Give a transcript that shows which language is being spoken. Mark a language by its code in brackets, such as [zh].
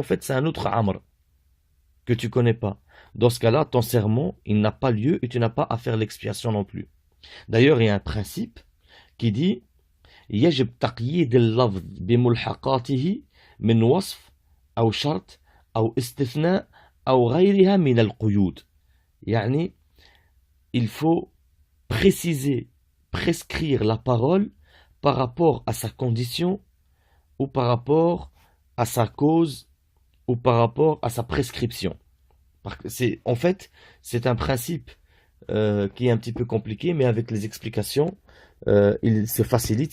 [fr] En fait, c'est un autre Amr que tu connais pas. Dans ce cas-là, ton serment, il n'a pas lieu et tu n'as pas à faire l'expiation non plus. D'ailleurs, il y a un principe qui dit [ar] يجب تقييد اللفظ بملحقاته من وصف أو شرط أو استثناء أو غيرها من القيود. [fr] يعني il faut préciser, prescrire la parole par rapport à sa condition ou par rapport à sa cause ou par rapport à sa prescription. En fait, c'est un principe qui est un petit peu compliqué, mais avec les explications, il se facilite.